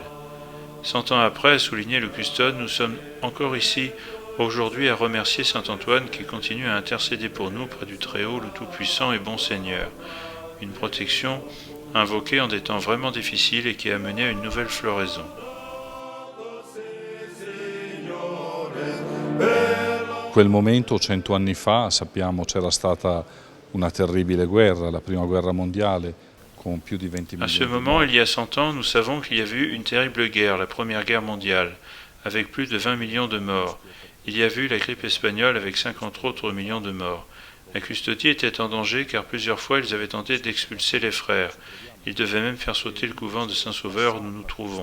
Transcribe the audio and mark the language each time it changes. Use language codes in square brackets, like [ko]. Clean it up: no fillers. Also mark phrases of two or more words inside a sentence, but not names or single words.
[fr] 100 ans après, a souligné le custode, nous sommes encore ici aujourd'hui à remercier saint Antoine qui continue à intercéder pour nous près du Très-Haut, le Tout-Puissant et Bon Seigneur. Une protection invoquée en des temps vraiment difficiles et qui a mené à une nouvelle floraison. [it] Quel momento, 100 anni fa, sappiamo c'era stata una terribile guerra, la prima guerra mondiale, con più di 20 [fr] À [it] milioni [fr] ce moment, il y a 100 ans, nous savons qu'il y avait eu une terrible guerre, la Première Guerre mondiale, avec plus de 20 millions de morts. Il y a eu la grippe espagnole avec 50 autres millions de morts. La custodie était en danger car plusieurs fois ils avaient tenté d'expulser les frères. Ils devaient même faire sauter le couvent de Saint-Sauveur où nous nous trouvons.